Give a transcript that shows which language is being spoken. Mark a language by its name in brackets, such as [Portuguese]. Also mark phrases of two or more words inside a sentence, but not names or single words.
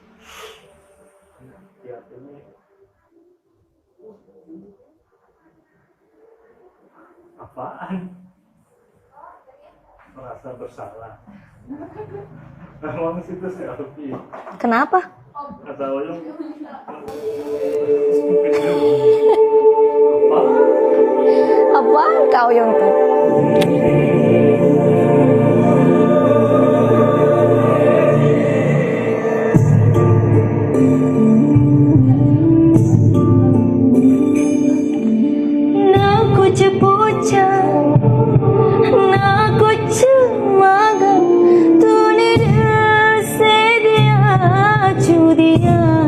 [Indonesian] Tiap ini apaan? Merasa bersalah. Emang situ selfie. Kenapa? Kata Oyong. Apa? Apaan kau yang tuh? [Hindi] ना कुछ पूछा ना कुछ मांगा तूने दिल से दिया छू दिया